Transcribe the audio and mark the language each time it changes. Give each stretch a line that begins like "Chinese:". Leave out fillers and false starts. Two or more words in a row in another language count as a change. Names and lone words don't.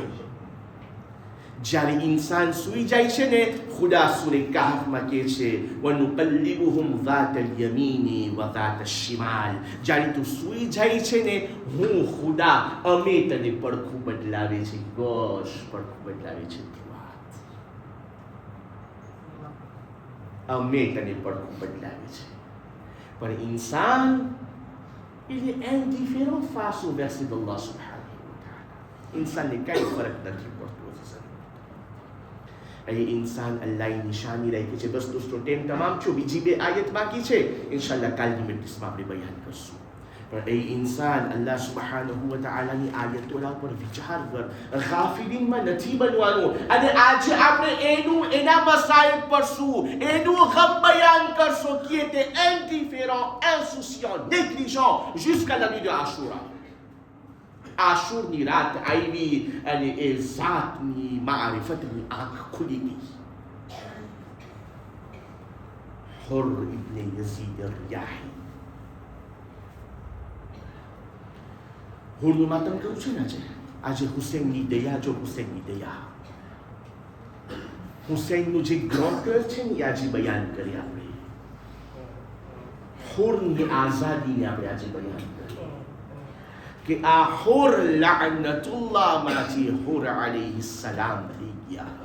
Gujarati: જ્યારે ઇન્સાન સૂઈ જાય છે ને, ખુદા સૂરે કાહફમાં કહે છે
Arabic: ونقلبهم ذات اليمين وذات الشمال.
Gujarati: જ્યારે તું સૂઈ જાય છે ને, હું ખુદા અમે તને પડખું બદલાવે છે, ગોશ પડખું બદલાવે છે, અમે તને પડખું બદલાવે છે. પણ ઇન્સાન
French: il est indifférent face au verset d'Allah
Arabic: سبحانه وتعالى.
Gujarati: ઇન્સાનને કઈ ફરક નથી પડતો. એ ઇન્સાન અલ્લાહની નિશાની રાખી છે. બસ દોસ્તો ટાઈમ તમામ છો, બીજી 2 આયત બાકી છે, ઇન્શાઅલ્લાહ કાલની મજલિસમાં આપણે બયાન કરશું. પણ એ ઇન્સાન
Arabic: الله سبحانه وتعالى
Gujarati: આયતોના પર વિચાર કર, ગાફિલીનમાં નથી બનવાનું. અને આજે આપણે એના મસાઇલ પડશું, એનું ગમ બયાન કરશું
French: qui était indifférent, insouciant, négligent jusqu'à la nuit de Ashura.
Gujarati: આશુરની રાત આવી અને એ ઝાતની મારિફતની આંખ ખુલી ગઈ. હુર ઇબ્ન યઝીદ રિયાહી, હુરનું માતમ કહ્યું છે ને આજે હુસૈનની દયા, જો હુસૈનની દયા, હુસૈનનું જે ગ્રોન્કર છે ને આજે બયાન કરી આપણે, હુરની આઝાદીને આપણે આજે બયાન કરી કે આ હુર લઅનતુલ્લાહમાંથી હુર
Arabic: عليه السلام
Gujarati: થઈ ગયા.